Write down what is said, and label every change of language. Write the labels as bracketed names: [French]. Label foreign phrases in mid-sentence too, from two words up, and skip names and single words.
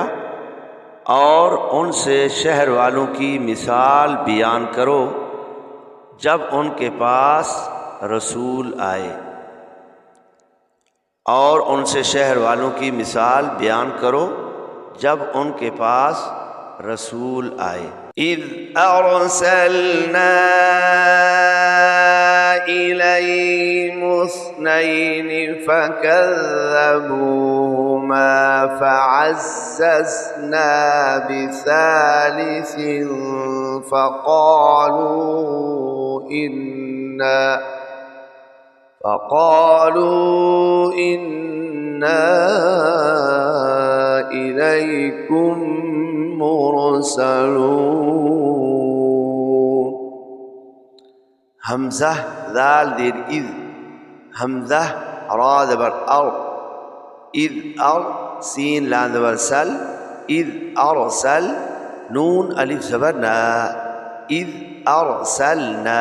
[Urdu] اور ان سے شہر والوں کی مثال بیان کرو جب ان کے پاس رسول آئے. اور ان سے شہر والوں کی مثال بیان کرو جب ان کے پاس رسول آئے. [Arabic] إِذْ أَرْسَلْنَا إِلَيْهِمُ اثْنَيْنِ فَكَذَّبُوهُمَا فَعَزَّزْنَا بِثَالِثٍ فَقَالُوا إِنَّا إِلَيْكُم مُّرْسَلُونَ. [Urdu] ہمزہ ذال زیر اِذ، ہمزہ را زبر اَر، اِذ اَر، سین لام زبر سَل, [Arabic] إِذْ أَرْسَلَ, [Urdu] نون الف زبر نا, [Arabic] إِذْ أَرْسَلْنَا.